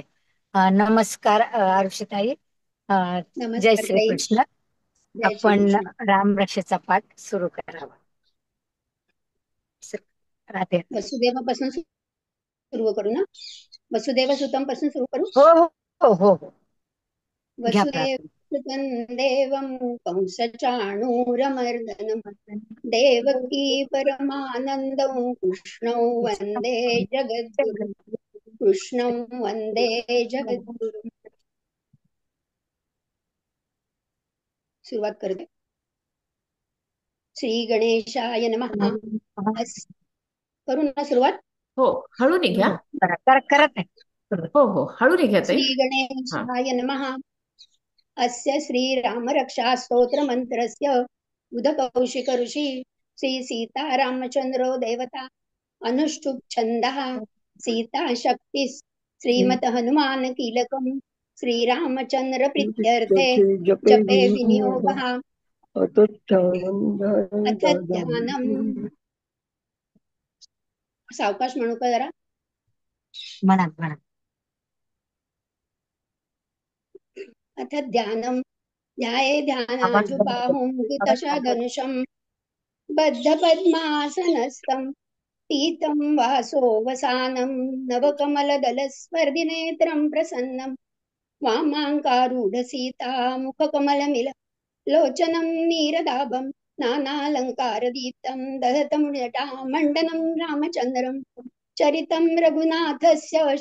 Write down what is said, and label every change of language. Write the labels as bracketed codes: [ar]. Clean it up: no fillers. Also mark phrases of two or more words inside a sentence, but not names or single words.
[mr] नमस्कार आरुषाताई. जय नमस्कार ताई. श्रीकृष्ण. जय आपण श्रीकृष्ण. रामरक्षेचा पाठ सुरू करावा. राधे. वसुदेवापासून सुरू करू ना? [sa] वसुदेव सुतम [mr] पासून सुरू करू. हो हो हो हो हो. घ्या [sa] वसुदेव सुतं देवं कंसचाणूरमर्दनं देवकी परमानन्दं कृष्णौ वन्दे जगद्गुरु. कृष्णं वन्दे जगद्गुरु. [mr] सुरुवात करते. [sa] श्री गणेशाय नमः. [mr] करू ना सुरुवात? हो, हळूने घ्या. करत आहे. हो हो, हळूने घ्या ताई. [sa] श्री गणेशाय नमः. अस्य श्रीरामरक्षा स्तोत्रमन्त्रस्य उदकौशिक ऋषि श्री सीतारामचन्द्रो देवता अनुष्ठुप् छन्दः सीता शक्ति श्रीमत हनुमान कीलकं श्रीरामचन्द्र प्रीत्यर्थे जपे विनियोगः. अथ ध्यानम्. [mr] सावकाश म्हणू का जरा? म्हणा म्हणा. [sa] अथ ध्यानम्. ध्याये ध्यानाजुबाहुमुदितशधनुषं बद्धपद्मासनस्थं पीतं वासोऽवसानं नवकमलदलस्पर्धिनेत्रं प्रसन्नं वामाङ्कारूढसीता मुखकमलमिल लोचनं नीरदाभं नानालङ्कारदीप्तं दधतमुजटामण्डनं रामचन्द्रं चरितं रघुनाथस्य